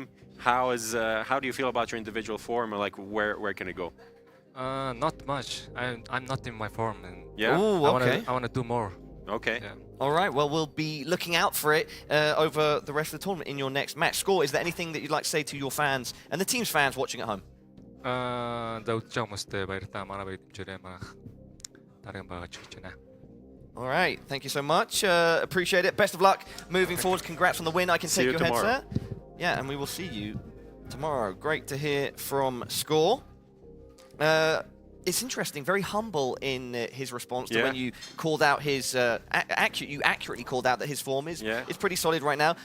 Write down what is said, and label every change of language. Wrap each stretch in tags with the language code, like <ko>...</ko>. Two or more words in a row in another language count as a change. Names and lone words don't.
<en>How do you feel about your individual form? Or like where can it go? Not much. I'm not in my form, and Yeah. Ooh, okay. I wanna do more. Okay. Yeah. All right, well, we'll be looking out for it over the rest of the tournament in your next match. Score, is there anything that you'd like to say to your fans and the team's fans watching at home?</en> <mn>За үзэж байгаа хүмүүстээ баярлалаа. Манай баяр дэмжээрэй. Манайх дараагийн байгаа ч гэж байна.</mn> <en>All right, thank you so much. Appreciate it. Best of luck moving forward. Congrats on the win. I can See take you your tomorrow. headset. Yeah, and we will see you tomorrow. Great to hear from Score. It's interesting, very humble in his response to when you called out his you accurately called out that his form is pretty solid right now.</en>